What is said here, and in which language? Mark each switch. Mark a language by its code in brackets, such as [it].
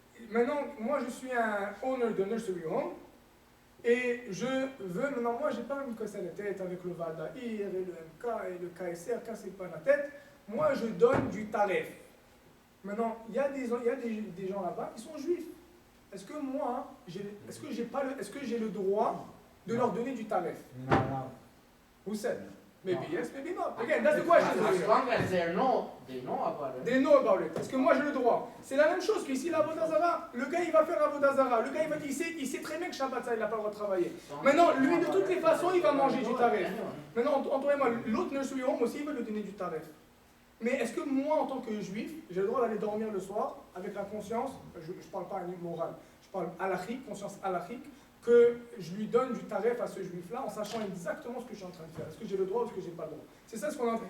[fr] Maintenant, moi, je suis un owner de nursery home, et je veux, maintenant, moi, j'ai pas à me casser la tête avec le Vadaïr, et le MK, et le KSR, cassez pas la tête. Moi, je donne du tarif. Maintenant, il y a des gens là-bas qui sont juifs. Est-ce que moi, est-ce que j'ai le droit de leur donner du tarif? Non. [en] Who said? Maybe yes, maybe not. Again, that's the question. As long as they know about it. They know about it. [fr] Est-ce que moi j'ai le droit? C'est la même chose qu'ici l'Avodazara. Le gars il va faire Avodazara. Le gars il sait très bien que Shabbat ça il n'a pas le droit de travailler. Maintenant, lui de toutes les façons il va manger du tarif. Maintenant, entre moi, l'autre nursery home aussi il veut lui donner du tarif. Mais est-ce que moi, en tant que juif, j'ai le droit d'aller dormir le soir avec la conscience, je ne parle pas à niveau moral, je parle halachique, conscience halachique, que je lui donne du tarif à ce juif-là en sachant exactement ce que je suis en train de faire? Est-ce que j'ai le droit ou est-ce que j'ai pas le droit? C'est ça ce qu'on a.